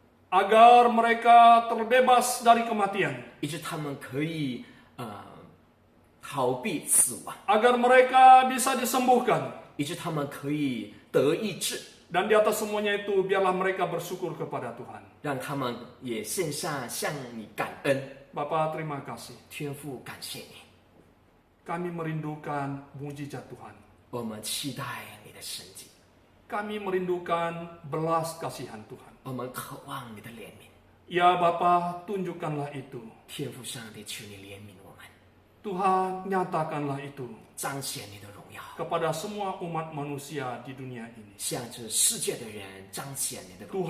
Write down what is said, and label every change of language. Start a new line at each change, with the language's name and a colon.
Indonesian: agar mereka terbebas dari kematian,
Chinese: 以致他们可以逃避死亡，
Indonesian: agar mereka bisa disembuhkan.
Chinese: 以致他们可以得医治，
Indonesian: Dan di atas semuanya itu, biarlah mereka bersyukur kepada Tuhan.
Chinese: 让他们也献上向你感恩。
Indonesian: Bapa, terima kasih.
Chinese: 天父，感谢你，
Indonesian: Kami merindukan mujizat Tuhan.
Chinese: 我们期待你的神迹，
Indonesian: Kami merindukan belas kasihan Tuhan.
Chinese: 我们渴望你的怜悯。
Indonesian: Ya Bapa, tunjukkanlah itu.
Chinese: 天父上帝，求你怜悯我们，
Indonesian: Tuhan, nyatakanlah itu
Chinese: 彰显你的荣耀，
Indonesian: kepada semua umat manusia di dunia ini.
Chinese: 向着世界的人彰显你的荣耀，